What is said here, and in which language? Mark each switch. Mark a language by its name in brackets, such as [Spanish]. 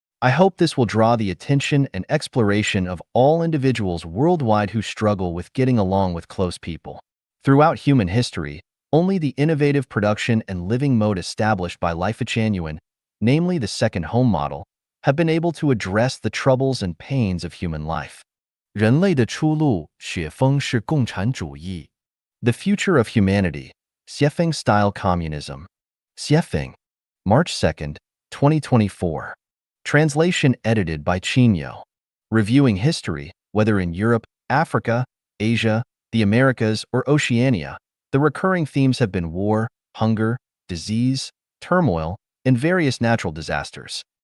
[English] I hope this will draw the attention and exploration of all individuals worldwide who struggle with getting along with close people. Throughout human history, only the innovative production and living mode established by Life Genuine, namely the second home model, have been able to address the troubles and pains of human life. [Chinese] 人类的出路，雪峰是共产主义。 [English] The future of humanity, Xiefeng-style communism. Xiefeng, March 2nd, 2024. Translation edited by Qinyo. Reviewing history, whether in Europe, Africa, Asia, the Americas, or Oceania, the recurring themes have been war, hunger, disease, turmoil, and various natural disasters.